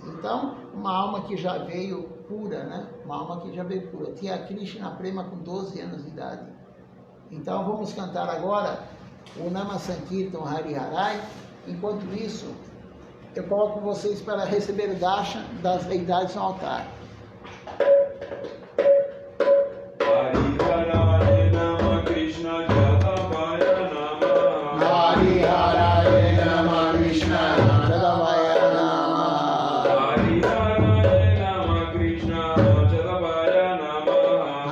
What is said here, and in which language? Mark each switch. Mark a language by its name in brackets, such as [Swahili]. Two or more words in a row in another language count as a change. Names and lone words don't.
[Portuguese] Então, uma alma que já veio pura, né? Uma alma que já veio pura. Tinha Krishna Prema com 12 anos de idade. Então, vamos cantar agora o [Sanskrit] Nama Sankirtan Hari Harai. [Portuguese] Enquanto isso, eu coloco vocês para receber o darshan das deidades no altar. [Sanskrit] Hari Harai Nama Krishna Jatavaya Nama. Hari Harai Nama Krishna Jatavaya Nama. Hari Harai Nama Krishna Jatavaya Nama.